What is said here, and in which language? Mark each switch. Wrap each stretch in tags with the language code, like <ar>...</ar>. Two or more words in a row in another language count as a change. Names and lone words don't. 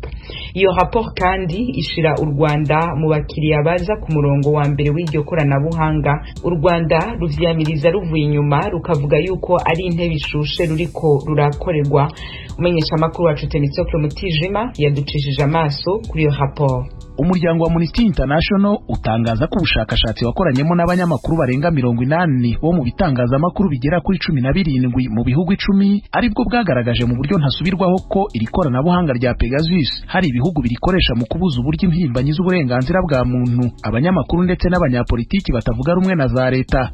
<rn>Iyo rapport kandi ishira u Rwanda mu bakiriya baza ku murongo wa mbere w'iryo koranabuhanga. U Rwanda ruvyamiriza ruvuye inyuma rukavuga yuko ari intebe ishushe ruriko rurakorerwa. Umenyesha amakuru wacu Temitsoke Mutijima yaducishije amaso kuri iyo rapport. Umuryango wa Amnesty International utangaza ko ubushakashatsi wakoranyemo n'abanyamakuru barenga 80 bo mu bitangazamakuru bigera kuri 17 mu bihugu 10 aribwo bwagaragaje mu buryo ntasubirwaho ko iri koranabuhanga rya Pegasus hari ibihugu birikoresha mu kubuza uburyo impimbanyi z'uburenganzira bwa muntu, abanyamakuru ndetse n'abanyapolitiki batavuga rumwe na za leta.</rn>